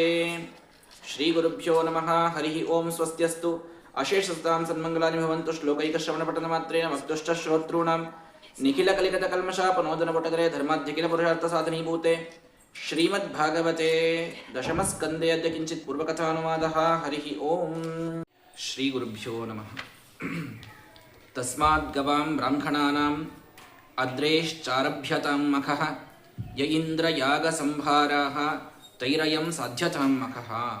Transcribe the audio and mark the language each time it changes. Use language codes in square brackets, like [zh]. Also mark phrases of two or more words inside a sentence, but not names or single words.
[sa] ಶ್ರೀಗುರುಭ್ಯೋ ನಮಃ. ಹರಿಃ ಓಂ. ಸ್ವಸ್ತ್ಯಸ್ತು ಅಶೇಷಸ್ತಾಂ ಸನ್ಮಂಗಲಾನಿ ಭವಂತು. ಶ್ಲೋಕೈಕಶ್ರವಣಪಠನಮಾತ್ರೇಣ ಮಸ್ತುಶ್ಚ ಶ್ರೋತॄಣಾಂ ನಿಖಿಲಕಲಿಕತಕಲ್ಮಷಾಪನೋದನಪುಟಕರೆ ಧರ್ಮಾದ್ಯಖಿಲಪುರುಷಾರ್ಥಸಾಧನೀಭೂತೆ ಶ್ರೀಮದ್ಭಾಗವತೆ ದಶಮಸ್ಕಂದೇ ಅದ್ಯ ಕಿಂಚಿತ್ ಪೂರ್ವಕಥಾನುವಾದಃ. ಹರಿಃ ಓಂ. ಶ್ರೀಗುರುಭ್ಯೋ ನಮಃ. ತಸ್ಮಾದ್ ಗವಾಂ ಬ್ರಾಹ್ಮಣಾನಾಂ ಅದ್ರೇಶ್ಚಾರಭ್ಯತಾಂ ಮಖಃ ಯ ಇಂದ್ರ ಯಾಗ ಸಂಭಾರಾಃ ತೈರಯಂ ಸಾಧ್ಯತಾಂ ಮಖಃ.